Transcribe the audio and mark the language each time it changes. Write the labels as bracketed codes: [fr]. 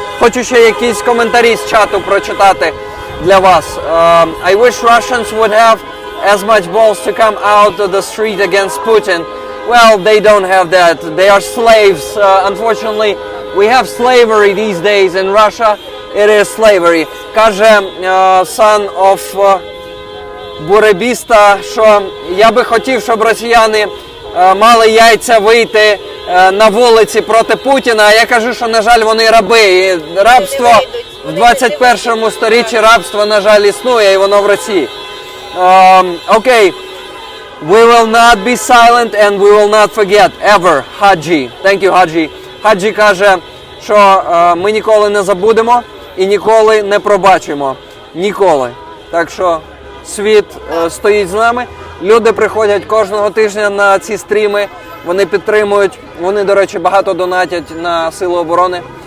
[uk] Хочу ще якісь коментарі з чату прочитати для вас. [en] I wish Russians would have as much balls to come out of the street against Putin. Well, they don't have that. They are slaves. Unfortunately, we have slavery these days in Russia. It is slavery. [uk] Каже son of буребіста, що я би хотів, щоб росіяни мали яйця вийти на вулиці проти Путіна, а я кажу, що, на жаль, вони раби. І рабство в 21 сторіччі рабство, на жаль, існує, і воно в Росії. Окей. [en] We will not be silent and we will not forget ever, Хаджі. Thank you, Хаджі. [uk] Хаджі каже, що ми ніколи не забудемо і ніколи не пробачимо. Ніколи. Так що світ стоїть з нами. Люди приходять кожного тижня на ці стріми, вони підтримують, вони, до речі, багато донатять на Сили оборони.